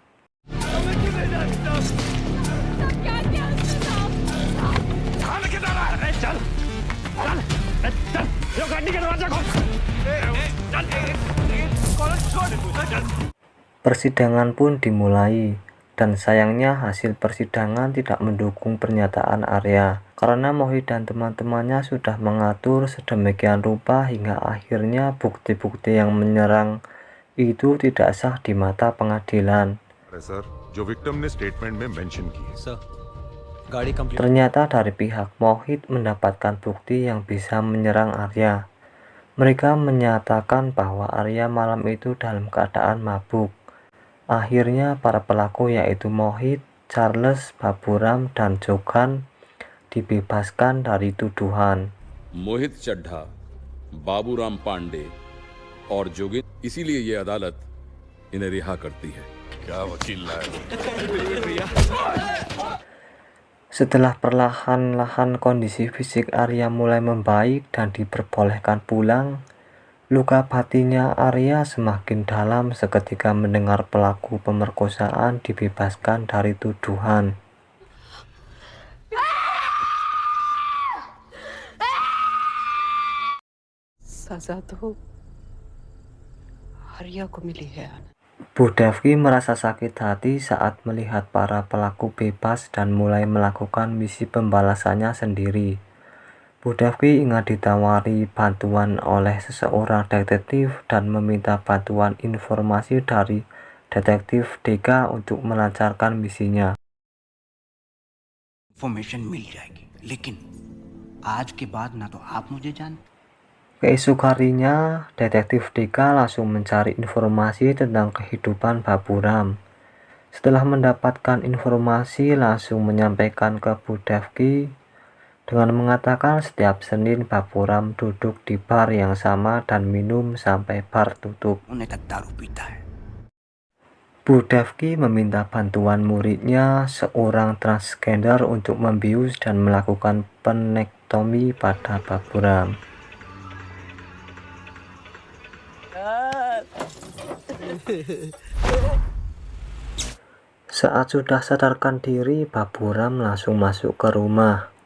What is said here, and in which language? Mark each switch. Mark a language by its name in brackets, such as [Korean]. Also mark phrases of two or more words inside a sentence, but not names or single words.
[Indonesian] Persidangan pun dimulai, dan sayangnya hasil persidangan tidak mendukung pernyataan Arya, karena Mohit dan teman-temannya sudah mengatur sedemikian rupa hingga akhirnya bukti-bukti yang menyerang itu tidak sah di mata pengadilan. [Hindi] सर जो विक्टिम ने स्टेटमेंट में मेंशन की है [English] Sir, गाड़ी complete. [Indonesian] Ternyata dari pihak Mohit mendapatkan bukti yang bisa menyerang Arya. Mereka menyatakan bahwa Arya malam itu dalam keadaan mabuk. Akhirnya para pelaku yaitu Mohit, Charles, Baburam, dan Jogan dibebaskan dari tuduhan. [Hindi] मोहित चड्ढा, बाबूराम पांडे और जोगिंदर, इसीलिए ये अदालत इन्हें रिहा करती है। क्या वकील लाए [Indonesian] Setelah perlahan-lahan kondisi fisik Arya mulai membaik dan diperbolehkan pulang, luka batinnya Arya semakin dalam seketika mendengar pelaku pemerkosaan dibebaskan dari tuduhan. [Hindi] सजा तो आर्या को मिली है। [Indonesian] Bu Devki merasa sakit hati saat melihat para pelaku bebas dan mulai melakukan misi pembalasannya sendiri. Bu Devki ingat ditawari bantuan oleh seseorang detektif dan meminta bantuan informasi dari detektif Deka untuk melancarkan misinya. [Hindi] इंफॉर्मेशन मिल जाएगी, लेकिन आज के बाद ना तो आप मुझे जानते। [Indonesian] Keesok harinya, detektif Deka langsung mencari informasi tentang kehidupan Baburam. Setelah mendapatkan informasi, langsung menyampaikan ke Bu Devki dengan mengatakan setiap Senin Baburam duduk di bar yang sama dan minum sampai bar tutup. [Hindi] उन्हें तक दारू पीता है। [Indonesian] Bu Devki meminta bantuan muridnya, seorang transgender, untuk membius dan melakukan penektomi pada Baburam. Saat sudah sadarkan diri, Baburam langsung masuk ke rumah.